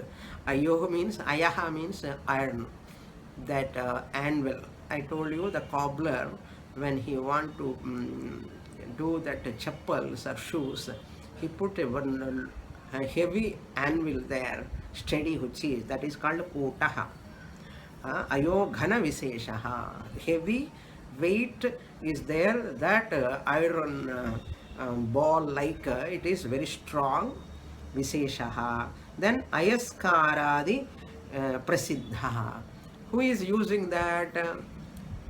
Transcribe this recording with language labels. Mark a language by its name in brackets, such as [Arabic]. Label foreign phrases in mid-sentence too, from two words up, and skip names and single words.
[English] Ayoga means ayaha means iron. That anvil. I told you the cobbler, when he want to do that chappals or shoes, he put a heavy anvil there, steady which is, that is called kutaha. [Sanskrit] Ayoghana visheshaha, [English] heavy weight is there, that iron ball like it is very strong, visheshaha. Then [Sanskrit] ayaskaradi prasiddha, [English] who is using that?